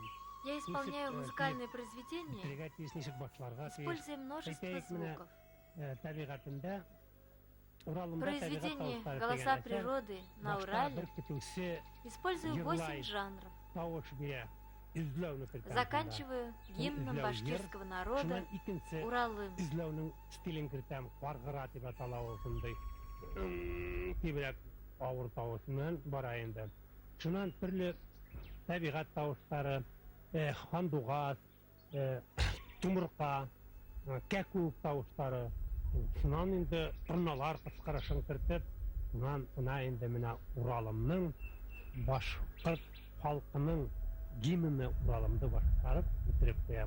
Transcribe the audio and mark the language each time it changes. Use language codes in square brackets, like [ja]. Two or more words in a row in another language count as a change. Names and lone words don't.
[ru] Я исполняю музыкальные произведения, используя множество звуков. Произведение «Голоса природы» на Урале использую 8 жанров. Заканчиваю гимном башкирского народа Уралым. [tt] Шуннан төрле табигать тавышлары, хандугас, тумырка, кәкүк тавышлары, шуннан инде торналар кычкырышын кертеп, шуннан инде менә Уралымның башкорт халкының гимны Уралымды башкарып үтереп куям.